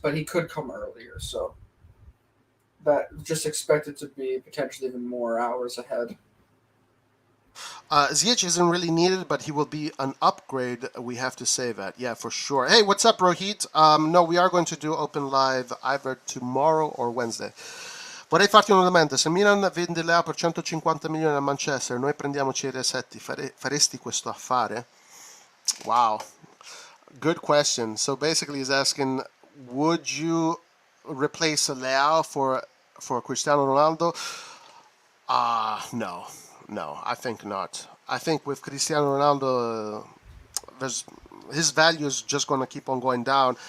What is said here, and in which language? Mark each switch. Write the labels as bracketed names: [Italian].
[English] But he could come earlier, so that just expect it to be potentially even more hours ahead. Ziyech isn't really needed, but he will be an upgrade. We have to say that. Yeah, for sure. Hey, what's up, Rohit? No, we are going to do open live either tomorrow or Wednesday. [Italian] Vorrei farti una domanda. Se Milan vende Leao per 150 milioni a Manchester, noi prendiamo CR7, faresti questo affare? [English] Wow. Good question. So basically he's asking, would you replace Leao for Cristiano Ronaldo? No. No, I think not. I think with Cristiano Ronaldo, his value is just going to keep on going down.